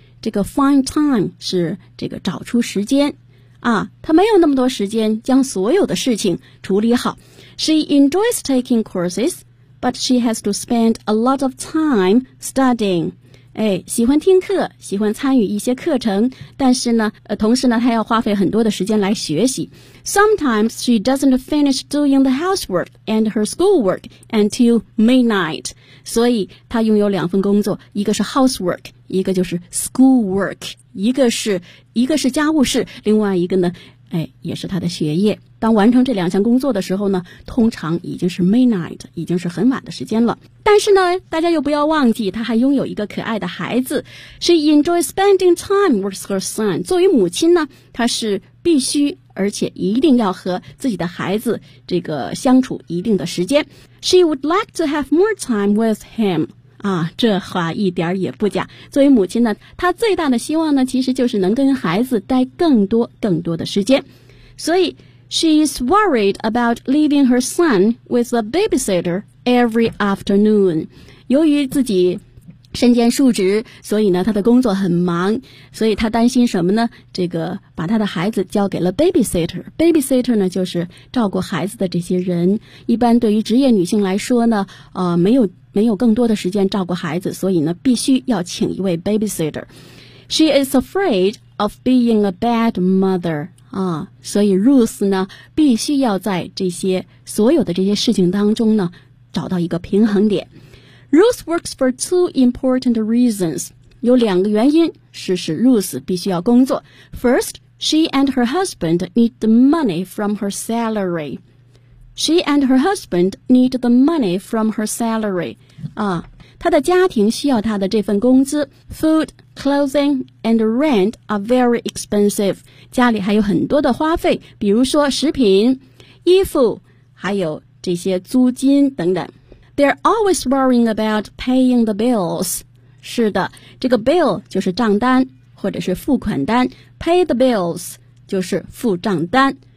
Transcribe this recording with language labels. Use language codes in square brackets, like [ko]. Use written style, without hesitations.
[zh] 这个 [en] find time [zh] 是这个找出时间她没有那么多时间将所有的事情处理好。 [en] She enjoys taking coursesBut she has to spend a lot of time studying. [zh] 喜欢听课，喜欢参与一些课程，但是呢，同时呢，她要花费很多的时间来学习。 [en] Sometimes she doesn't finish doing the housework and her schoolwork until midnight. [zh] 所以她拥有两份工作，一个是 housework， 一个就是 schoolwork， 一个是家务事，另外一个呢，也是她的学业。当完成这两项工作的时候呢，通常已经是 midnight， 已经是很晚的时间了。但是呢，大家又不要忘记，她还拥有一个可爱的孩子。 [en] She enjoys spending time with her son。 [zh] 作为母亲呢，她是必须而且一定要和自己的孩子这个相处一定的时间。 [en] She would like to have more time with him。 [zh] 这话一点也不假。作为母亲呢，她最大的希望呢，其实就是能跟孩子待更多更多的时间。所以 [en] She's worried about leaving her son with a babysitter every afternoon. [zh] 由于自己身兼数职，所以呢她的工作很忙，所以她担心什么呢？这个把她的孩子交给了 babysitter。babysitter 呢就是照顾孩子的这些人，一般对于职业女性来说呢没有更多的时间照顾孩子，所以呢必须要请一位 babysitter。 [en] She is afraid of being a bad mother。 [zh] 所以 Ruth 呢必须要在这些所有的这些事情当中呢找到一个平衡点。 [en] Ruth works for two important reasons， [zh] 有两个原因是使 Ruth 必须要工作。 [en] First， she and her husband need the money from her salary。 She and her husband need the money from her salary。 [zh] 她的家庭需要她的这份工资。 [en] Food, clothing and rent are very expensive， [zh] 家里还有很多的花费，比如说食品、衣服还有这些租金等等。 [en] They're always worrying about paying the bills。 [zh] 是的，这个 bill 就是账单或者是付款单， [en] pay the bills [zh] 就是付账单。